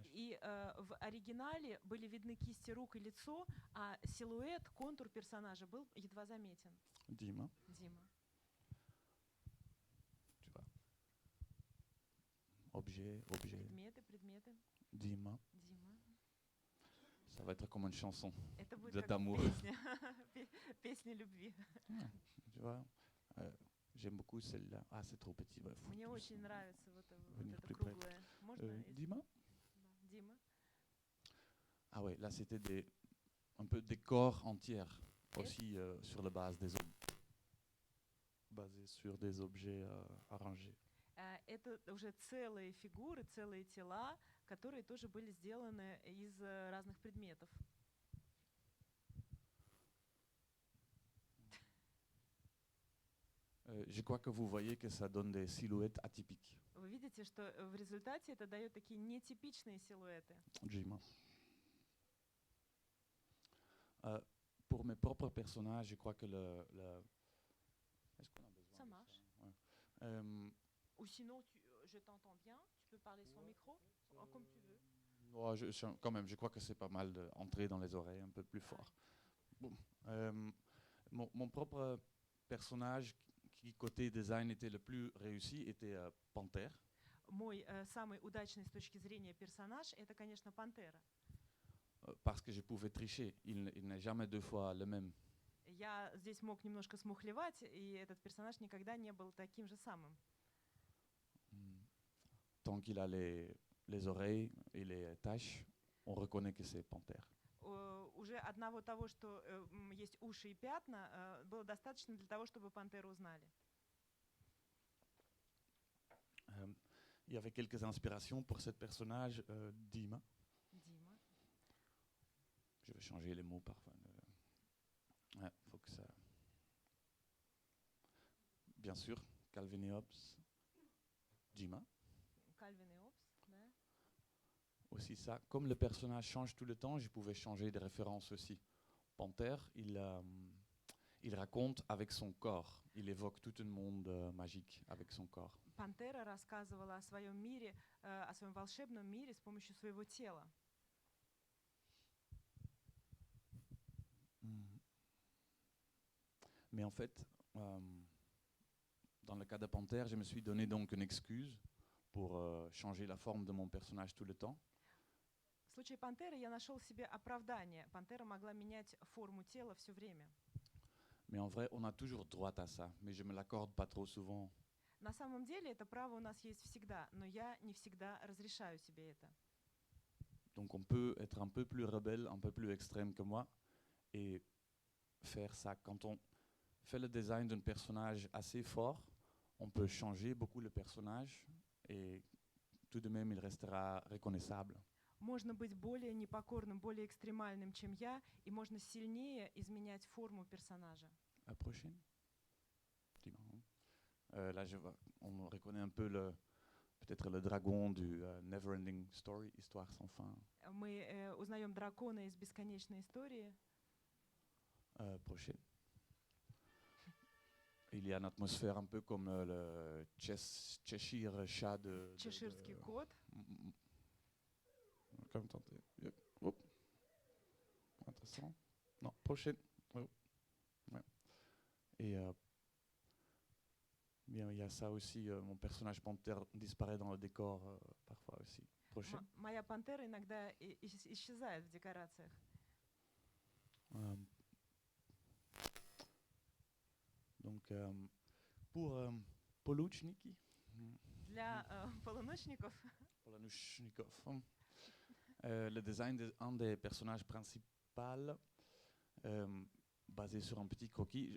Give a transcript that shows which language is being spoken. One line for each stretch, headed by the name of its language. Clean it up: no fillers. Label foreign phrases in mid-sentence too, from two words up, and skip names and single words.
Russian: И в оригинале были видны кисти рук и лицо, а силуэт, контур персонажа был едва заметен.
French: Dima,
Russian: Дима.
French: tu vois. Objet,
Russian: Предметы.
French: Dima.
Russian: Дима.
French: Ça va être comme une chanson.
Russian: Это будет Для как
French: d'amour.
Russian: песня. Песня любви.
French: Tu vois, j'aime beaucoup celle-là. Ah, c'est trop petit. Ouais, faut
Russian: Мне
French: plus-
Russian: очень нравится вот
French: venir
Russian: это
French: plus près.
Russian: круглое. Можно? если-
French: Dima.
Russian: Да, Дима.
French: Ah ouais, là c'était un peu des corps entiers Et- aussi sur la base des basés sur des objets arrangés.
Russian: Это уже целые фигуры, целые тела, которые тоже были сделаны из разных предметов.
French: Je crois que vous voyez que ça donne des silhouettes atypiques.
Russian: Вы видите, что в результате это дает такие нетипичные силуэты.
French: Jima. Pour mes propres personnages, je crois que Est-ce qu'on a besoin Ça de marche. Ouais. Ou sinon, je t'entends bien, tu peux parler sans micro, comme tu veux. Ouais, quand même, je crois que c'est pas mal d'entrer dans les oreilles un peu plus fort. Bon, mon propre personnage qui, côté design, était le plus réussi était Panthère.
Russian: Мой самый удачный с точки зрения персонаж — это, конечно, Пантера.
French: Parce que je pouvais tricher. Il n'est jamais deux fois le même.
Russian: Я здесь мог немножко смухлевать, и этот персонаж никогда не был таким же самым.
French: Tant qu'il a les oreilles et les taches, on reconnaît que c'est Panthère.
Russian: Уже одного того, что есть уши и пятна, было достаточно для того, чтобы Пантеру узнали.
French: Il y avait quelques inspirations pour ce personnage, Dima.
Russian: Дима.
French: Je vais changer les mots parfois. Ouais, faut que ça. Bien sûr, Calvin et Hobbes, Dima.
Russian: Кальвин и Обс, да?
French: Aussi ça. Comme le personnage change tout le temps, je pouvais changer des références aussi. Panthère, il raconte avec son corps. Il évoque tout un monde magique avec son corps.
Russian: Пантера рассказывала о своем мире, о своем волшебном мире с помощью своего тела.
French: Mais en fait, dans le cas de Panthère, je me suis donné donc une excuse pour changer la forme de mon personnage tout le temps.
Russian: В случае Пантеры я нашел себе оправдание. Пантера могла менять форму тела все время.
French: Mais en vrai, on a toujours droit à ça, mais je me l'accorde pas trop souvent.
Russian: На самом деле это право у нас есть всегда, но я не всегда разрешаю себе это.
French: Donc on peut être un peu plus rebelle, un peu plus extrême que moi, et faire ça. Quand on fait le design d'un personnage assez fort, on peut changer beaucoup le personnage, et tout de même, il restera reconnaissable.
Russian: можно быть более непокорным, более экстремальным, чем я, и можно сильнее изменять форму персонажа.
French: La prochaine. Petit marron. Là, on reconnaît un peu peut-être le dragon du
English: Neverending Story,
French: Histoire sans fin.
Russian: Мы узнаем дракона из бесконечной истории.
French: Prochaine. Il y a une atmosphère un peu comme le Cheshire Chat de...
Russian: Чеширский кот.
French: Comme tenter. Hop. Intéressant. Non, prochaine. Oh. Ouais. Et bien, il y a ça aussi. Mon personnage panthère disparaît dans le décor parfois aussi. Prochaine.
Russian: Моя пантера иногда исчезает в декорациях.
French: Donc, pour Poluchniki,
Russian: Для полуночников
French: Poluchnikov, le design d'un des personnages principaux, basé sur un petit croquis.